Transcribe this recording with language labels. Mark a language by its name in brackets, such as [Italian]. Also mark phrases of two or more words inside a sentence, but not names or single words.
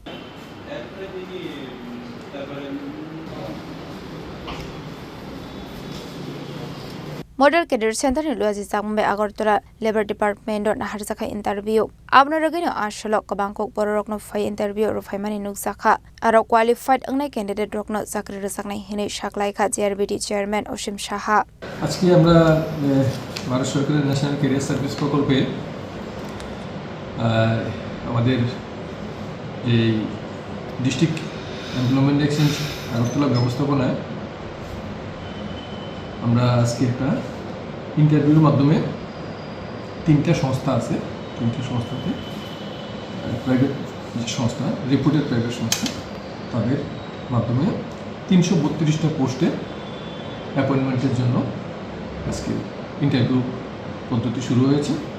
[Kok Borok] Model Career Center ni loji sakma bai Agartala Labor Department dot nahar jakha interview abno rogino asholok kabangkok bororokno phai interview ro phaimani nukjakha aro qualified angnai candidate rokno chakri rjaknai hini saklai kha JRBT chairman Osim Saha [Bangla] আজকে আমরা ভারত সরকারের ন্যাশনাল ক্যারিয়ার সার্ভিস প্রকল্পে আমাদের যে ডিস্ট্রিক্ট এমপ্লয়মেন্ট এক্সচেঞ্জ আগরতলা ব্যবস্থাপনায় আমরা আজকে একটা ইন্টারভিউর মাধ্যমে তিনটা সংস্থা আছে তিনটা সংস্থাতে প্রাইভেট যে সংস্থা [English] reputed private [Bangla] সংস্থা তাদের মাধ্যমে 332টা পোস্টে অ্যাপয়েন্টমেন্টের জন্য আজকে ইন্টারভিউ পদ্ধতি শুরু হয়েছে